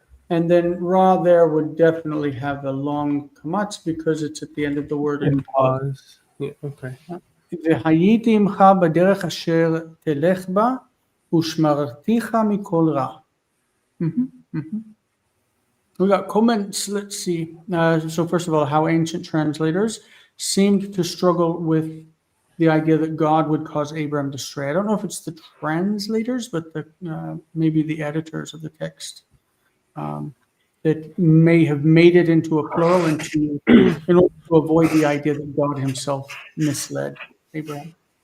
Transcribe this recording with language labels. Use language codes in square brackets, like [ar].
[en] And then Ra there would definitely have a long kamatz because it's at the end of the word in pause. Yeah, okay. [he] והייתי עמך בדרך אשר תלך בה ושמרתיך מכל רע. [en] We got comments. Let's see. So first of all, how ancient translators seemed to struggle with the idea that God would cause Abraham to stray. I don't know if it's the translators, but maybe the editors of the text that may have made it into a plural in order to avoid the idea that God himself misled Abraham.